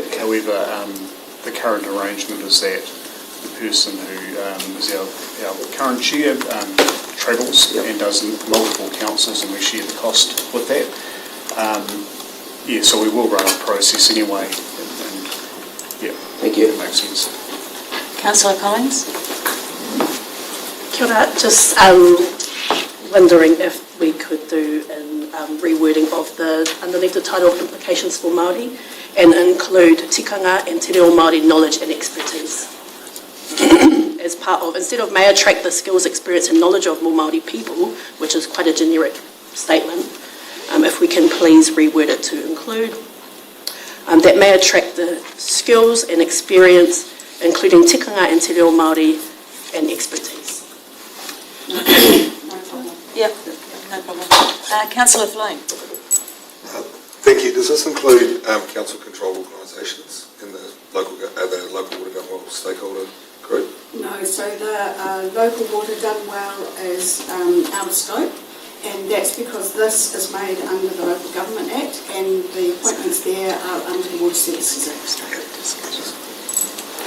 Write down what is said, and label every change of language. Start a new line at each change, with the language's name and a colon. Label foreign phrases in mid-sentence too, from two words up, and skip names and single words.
English: However, the current arrangement is that the person who is our current chair travels and does multiple councils, and we share the cost with that. So we will run a process anyway, and yeah, Thank you. It makes sense. Councillor Collins?
Māori: Kia ora,
English: just wondering if we could do a rewording of underneath the title of implications for Māori and include tikanga and
Māori: te reo Māori
English: knowledge and expertise. As part of, instead of may attract the skills, experience and knowledge of more Māori people, which is quite a generic statement, if we can please reword it to include that may attract the skills and experience, including tikanga and
Māori: te reo Māori
English: and expertise. No problem. Yep, no problem. Councillor Floon? Thank you. Does this include council control organisations in the local water done well stakeholder group? No, so the local water done well is out of scope, and that's because this is made under the Local Government Act, and the appointments there are under the Water Services Act.